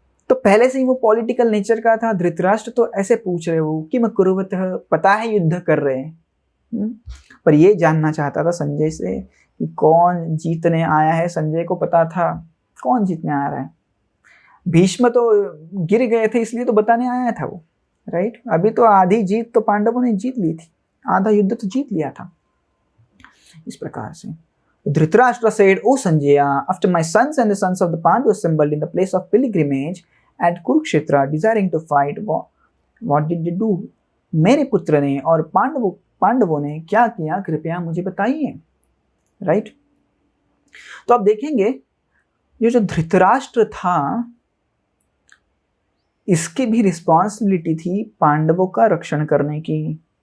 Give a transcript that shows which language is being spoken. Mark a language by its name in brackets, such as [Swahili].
[Hindi] तो पहले से ही वो पॉलिटिकल नेचर का था। धृतराष्ट्र तो ऐसे पूछ रहे हो कि मैं कुरुवत, पता है युद्ध कर रहे हैं, पर ये जानना चाहता था संजय से कि कौन जीतने आया है। संजय को पता था कौन जीतने आ रहा है। भीष्म तो गिर गए थे इसलिए तो बताने आया था वो, राइट। अभी तो आधी जीत तो पांडवों ने जीत ली थी, आधा युद्ध तो जीत लिया था। [English] इस प्रकार से Dhritarashtra said, "O Sanjaya, after my sons and the sons of the Pandu assembled in the place of pilgrimage at Kurukshetra, desiring to fight, what did they do?" [Hindi] मेरे पुत्र ने और पांडवों ने क्या किया, कृपया मुझे बताइए, राइट। तो आप देखेंगे ये जो धृतराष्ट्र था, इसकी भी रिस्पॉन्सिबिलिटी थी पांडवों का रक्षण करने की।